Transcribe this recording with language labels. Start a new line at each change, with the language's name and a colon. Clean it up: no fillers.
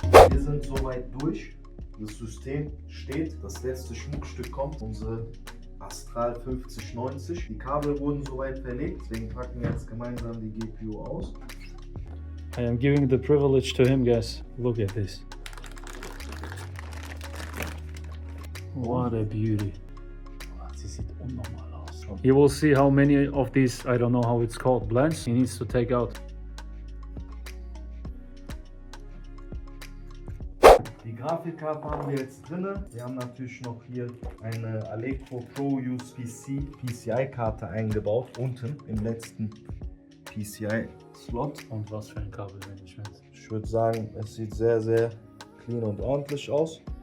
German: Wir sind soweit durch. Das System steht, das letzte Schmuckstück kommt, unsere Astral 5090. Die Kabel wurden soweit verlegt, deswegen packen wir jetzt gemeinsam die GPU aus.
English: I am giving the privilege to him, guys. Look at this. What a beauty.
German: Sie sieht unnormal aus.
English: You will see how many of these, I don't know how it's called, blends he needs to take out.
German: Die Grafikkarte haben wir jetzt drin. Wir haben natürlich noch hier eine Allegro Pro USB-C PCI-Karte eingebaut, unten im letzten PCI-Slot. Und was für ein Kabelmanagement. Ich würde sagen, es sieht sehr, sehr clean und ordentlich aus.